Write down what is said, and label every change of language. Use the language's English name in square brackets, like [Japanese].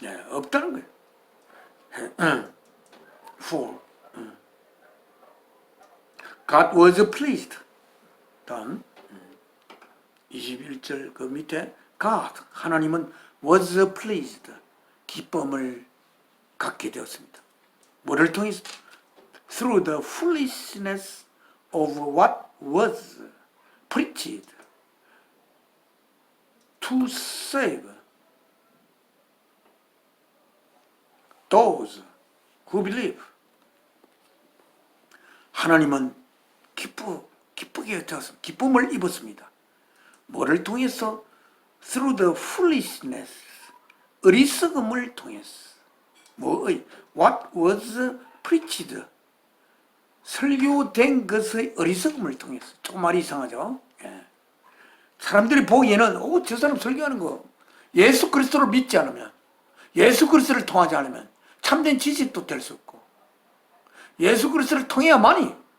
[Korean] 없다는 거예요. [English] For God was pleased. [Korean] 다음 21절 그 밑에 God, 하나님은 [English] was pleased, [Korean] 기쁨을 갖게 되었습니다. 뭐를 통해서? [English] Through the foolishness of what was preached to save those who believe. [Korean] 하나님은 기쁘게 되었습니다. 기쁨을 입었습니다. 뭐를 통해서? [English] Through the foolishness, [Korean] 어리석음을 통해서. 뭐의? [English] What was preached, [Korean] 설교된 것의 어리석음을 통해서. 조금 말이 이상하죠? 예. 사람들이 보기에는 저 사람 설교하는 거 예수 그리스도를 믿지 않으면, 예수 그리스도를 통하지 않으면 참된 지식도 될 수 없고, 예수 그리스도를 통해야만이